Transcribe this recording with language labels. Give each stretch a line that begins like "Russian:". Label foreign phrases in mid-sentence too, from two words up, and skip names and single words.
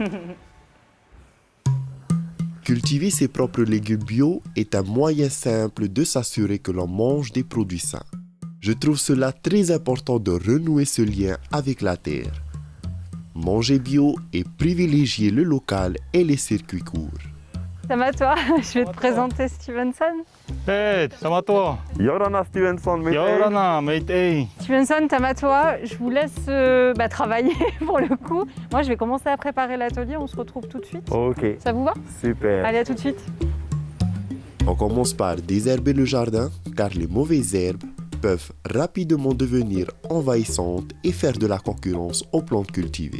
French: Cultiver ses propres légumes bio est un moyen simple de s'assurer que l'on mange des produits sains. Je trouve cela très important de renouer ce lien avec la terre. Manger bio et privilégier le local et les circuits courts. Tamatoa, je vais te présenter Stevenson. Hey, Tamatoa. Yorana Stevenson, mate. Yorana, mate. Hey. Stevenson, Tamatoa, je vous laisse travailler pour le coup. Moi, je vais commencer à préparer l'atelier, on se retrouve tout de suite. Ok. Ça vous va? Super. Allez, à tout de suite. On commence par désherber le jardin car les mauvaises herbes peuvent rapidement devenir envahissantes et faire de la concurrence aux plantes cultivées.